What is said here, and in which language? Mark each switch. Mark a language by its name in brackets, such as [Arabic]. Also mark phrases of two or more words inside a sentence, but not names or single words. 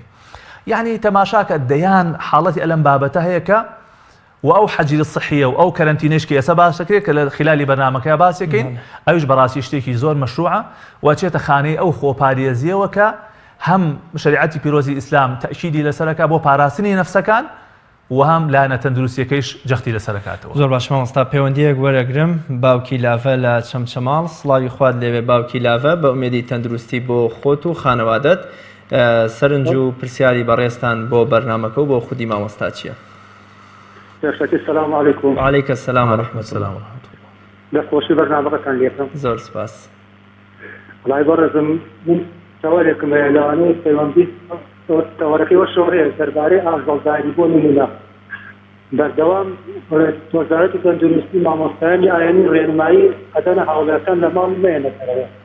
[Central Kurdish] یعنی تەماشاکە دەیان حاڵەتی ئەلەم بابەتە هەیە کە و ئەو حەجری صحیە و ئەو کەرەنتینەیەشکی ئێستا باس دەکرێت کە لە خلالی بەرنامەکەی باسیەکەین ئەوش بەڕاستی شتێکی زۆر مەشروعە و چێتە خانەی ئەو خۆپارێزیەوە کە هەم شریعەتی پیرۆزی ئیسلام تەئکیدی لەسەرەکە بۆ پاراستنی نەفسەکان و هەم لایەنە تەندروستیەکەیش جەختی لەسەرەکاتەوە. زۆر باش مامۆستا پەیوەندیەک وەرەگرم باوکی لاڤە لە چەمچەماڵ سڵاوی خوات لێوێ باوکی لاڤە بە ئومێدی تەندروستی بۆ خۆت و خانەوادەت سەرنج و پرسیاری بەڕێستان بۆ بەرنامەکە و بۆ خودی مامۆستا چییە؟ [Arabic] السلام عليكم. وعليك السلام ورحمة الله. [Central Kurdish] دەخۆشی بەرنامەکەتان لێکم. زۆر سپاس. وڵای بەڕێزم سەوارێکم هەیە لەوانەیە پەیوەندی تەوەرەکەی وەشەوە هەیە دەربارەی ئاژەڵداری بۆ نمونە بەردەوام وەزارەتی تەندروستی مامۆستایانی ئاینی ڕێنمایی ئەدەنە هاوڵاتیان لە ماڵ نەهێنێتەوە.